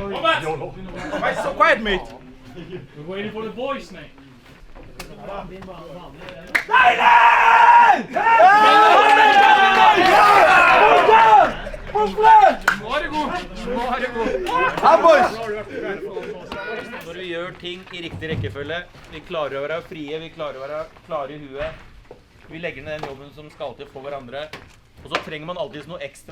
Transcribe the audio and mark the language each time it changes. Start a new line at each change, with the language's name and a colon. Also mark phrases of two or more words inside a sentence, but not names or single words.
English: Why so quiet, mate? We're waiting for the boys, mate.
Norwegian: Når vi gjør ting i riktig rekkefølge, vi klarer å være frie, vi klarer å være klare i huet, vi legger ned den jobben som skal til for hverandre, og så trenger man alltid noe ekstra.